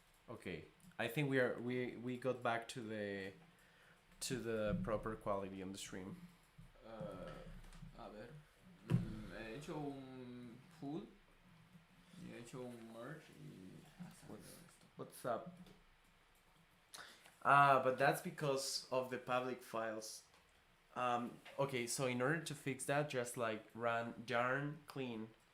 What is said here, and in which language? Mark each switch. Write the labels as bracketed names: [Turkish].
[English] Okay, I think we got back to the proper quality on the stream. [Spanish] A ver, he hecho un pull y he hecho un merge y ha salido esto. [English] What's up? But that's because of the public files. Okay, so in order to fix that, just like run yarn clean.